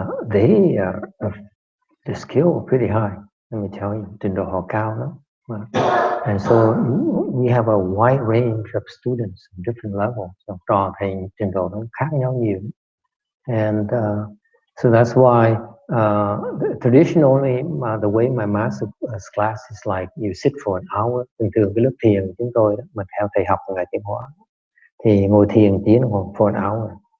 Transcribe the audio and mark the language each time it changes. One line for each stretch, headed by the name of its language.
English: They the skill pretty high. Let me tell you,
Vietnamese: trình độ họ cao lắm.
English: And so we have a wide range of students at different levels.
Vietnamese: Học trò thầy trình độ nó khác nhau nhiều.
English: And So that's why traditionally the way my master class is like you sit for an hour.
Vietnamese: Thường thường cái lớp thiền của chúng tôi đó, mà theo thầy học ngày tiến hóa thì ngồi thiền tiếng đồng hồ
English: for an hour.